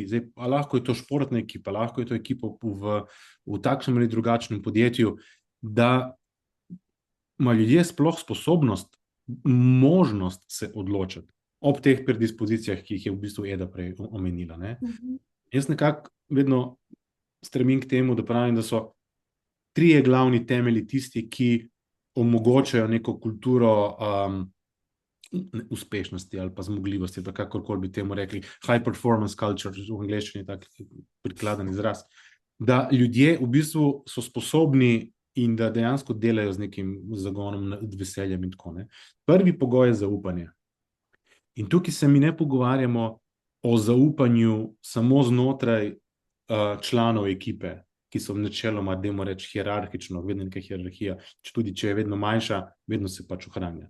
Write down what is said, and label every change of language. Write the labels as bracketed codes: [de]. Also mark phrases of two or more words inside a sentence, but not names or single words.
[sl] Zdaj, lahko je to športna ekipa, lahko je to ekipa v takšnem ali drugačnem podjetju, da ima ljudje sploh sposobnost, možnost se odločiti ob teh predispozicijah, ki jih je v bistvu Eda prej omenila. Jaz nekako vedno stremim k temu, da pravim, da so trije glavni temelji tisti, ki omogočajo neko kulturo uspešnosti ali pa zmogljivosti, da kakorkoli bi temu rekli, [en] high performance culture, [sl] v angleščini tak prikladen izraz, da ljudje v bistvu so sposobni in da dejansko delajo z nekim zagonom, veseljem in tako. Prvi pogoj je zaupanje. In tukaj se mi ne pogovarjamo o zaupanju samo znotraj članov ekipe, ki so načeloma, dajmo reči, hierarhično, vedno neka hierarhija, tudi če je vedno manjša, vedno se pač ohranja.